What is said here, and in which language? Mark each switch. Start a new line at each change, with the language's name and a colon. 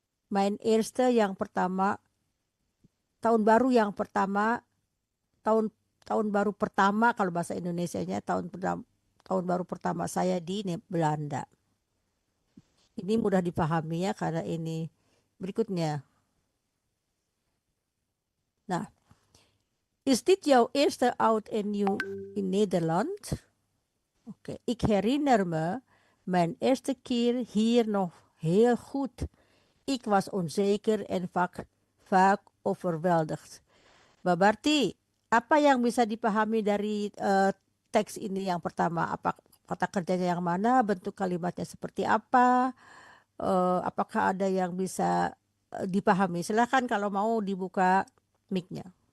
Dutch: Mijn eerste
Indonesian: yang pertama, tahun baru yang pertama, tahun tahun baru pertama kalau bahasa Indonesianya tahun baru pertama saya di Belanda. Ini mudah dipahami ya karena ini berikutnya.
Dutch: Nah, is dit jouw eerste oud en nieuw in Nederland? Oké, ik herinner me mijn eerste keer hier nog heel goed. Ik was onzeker en vaak overweldigd.
Indonesian: Mbak Barti, apa yang bisa dipahami dari teks ini yang pertama? Apa kata kerjanya yang mana? Bentuk kalimatnya seperti apa? Apakah ada yang bisa dipahami? Silahkan kalau mau dibuka mic-nya.